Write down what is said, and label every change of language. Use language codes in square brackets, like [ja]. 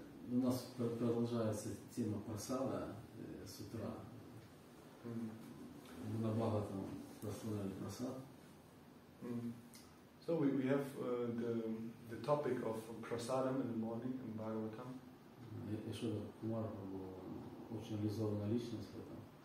[ru] У нас продолжается тема прасада с утра. Мы на Бхагаватам прославляли прасад. [en] So we have the topic of prasadam in the morning in Bhagavatam. [ru] Еще Кумар очень реализованная личность в этом.